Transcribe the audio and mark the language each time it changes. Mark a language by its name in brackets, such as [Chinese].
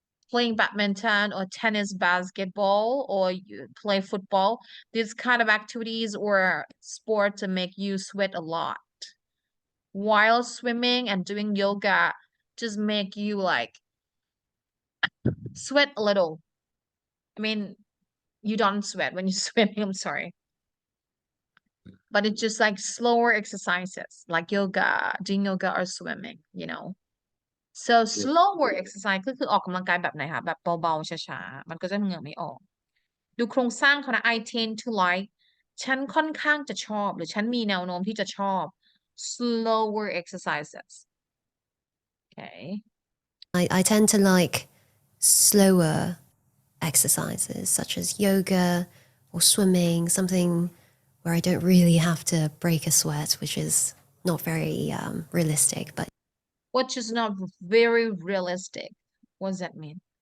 [English] playing badminton or tennis basketball or you play football these kind of activities or sport to make you sweat a lot while swimming and doing yoga just make you like sweat a little I mean you don't sweat when you're swimming, I'm sorry. But it's just like slower exercises, like yoga, doing yoga or swimming, you know. So slower exercise [Thai] ก็คือออกกำลังกายแบบไหนคะแบบเบาๆช้าๆมันก็จะเหงื่อไม่ออก ดูโครงสร้างเขานะ [English] I tend to like [Thai] ฉันค่อนข้างจะชอบหรือฉันมีแนวโน้มที่จะชอบ [English] slower exercises. Okay. I tend to like slower exercises such as yoga or swimming, something where I don't really have to break a sweat, which is not very realistic, but Which is not very realistic. What does that mean?